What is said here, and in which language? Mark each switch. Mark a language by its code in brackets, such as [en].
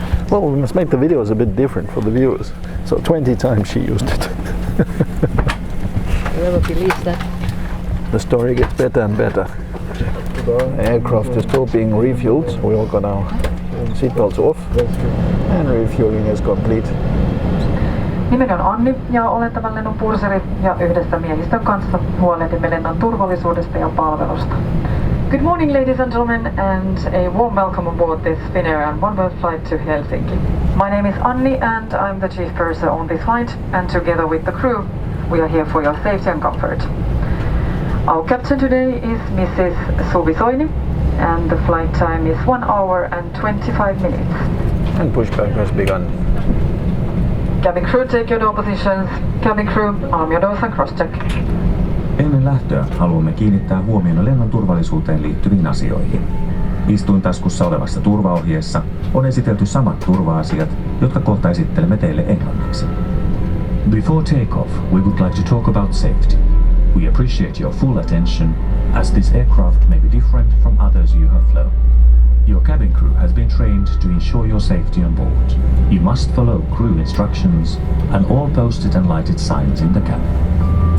[en] Well, we must make the videos a bit different for the viewers. So 20 times she used it. Whoever believes that. The story gets better and better. The aircraft is still being refueled. We all got our seatbelts off, and refueling is complete. [fi] Nimeni on Anni ja olen tämän lennon purseri ja yhdessä miehistön kanssa huolehdimme lennon turvallisuudesta ja palvelusta. [en] Good morning, ladies and gentlemen, and a warm welcome aboard this Finnair and Onboard flight to Helsinki. My name is Anni and I'm the chief purser on this flight, and together with the crew we are here for your safety and comfort. Our captain today is Mrs. Suvi Soini, and the flight time is 1 hour and 25 minutes. And pushback has begun. Cabin crew, take your door positions. Cabin crew, arm your doors and cross-check. [fi] Ennen lähtöä haluamme kiinnittää huomioon lennon turvallisuuteen liittyviin asioihin. Istuintaskussa olevassa turvaohjeessa on esitelty samat turva-asiat, jotka kohta esittelemme teille englanniksi. [en] Before takeoff, we would like to talk about safety. We appreciate your full attention, as this aircraft may be different from others you have flown. Your cabin crew has been trained to ensure your safety on board. You must follow crew instructions and all posted and lighted signs in the cabin.